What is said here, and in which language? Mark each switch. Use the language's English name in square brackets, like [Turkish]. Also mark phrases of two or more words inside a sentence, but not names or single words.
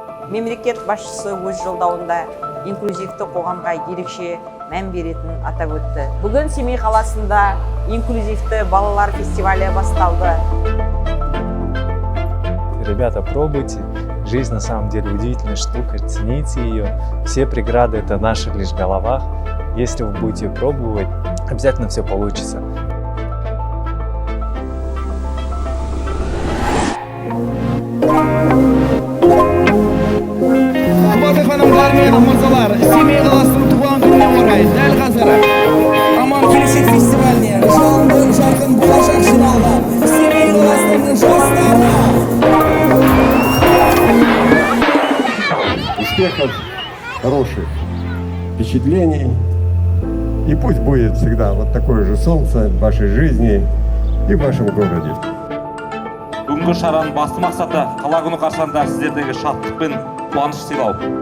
[Kazakh] Мемлекет басшысы өз жолдауында инклюзивті қоғамға ерекше мән беретінін атап өтті. Бүгін Семей қаласында инклюзивті балалар фестивалі басталды. [Russian] Ребята, пробуйте. Жизнь на самом деле удивительная штука, цените ее. Все преграды — это в наших лишь головах. Если вы будете пробовать, обязательно все получится. [Kazakh] Құрметті ханымдар мен мырзалар, Семей қаласының туған күніне орай дәл қазір Аман келешек фестиваліне жалынды жарқын болашақ жиналған Семей қаласының жастары. [Russian] Успехов, хороших впечатлений. И пусть будет всегда вот такое же солнце в вашей жизни и в вашем городе. [Kazakh] Бүгінгі шараның басты мақсаты қала күні қарсаңында сіздердегі шаттық пен қуаныш сыйлау.